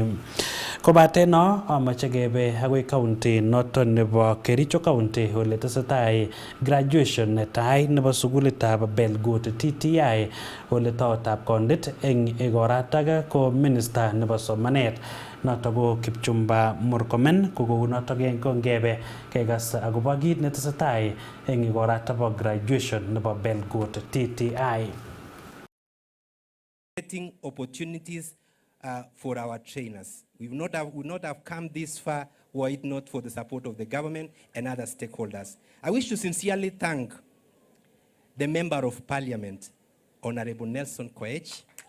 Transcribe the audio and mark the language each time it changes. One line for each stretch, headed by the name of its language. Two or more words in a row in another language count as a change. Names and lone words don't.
Kalenjin: Kobate no amache kebe agoi county noto nebo Kericho County ole tesetai graduation netai nebo sukulitab Belgut TTI, ole taotab kondit eng igoratak ko minister nebo somanet noto ko Kipchumba Murkomen. Ko kounoto ngebe kekas akobo kit netesetai eng igoratak bo graduation nebo Belgut TTI.
English: Getting opportunities for our trainers. We would not have come this far were it not for the support of the government and other stakeholders. I wish to sincerely thank the Member of Parliament, Honorable Nelson Koech.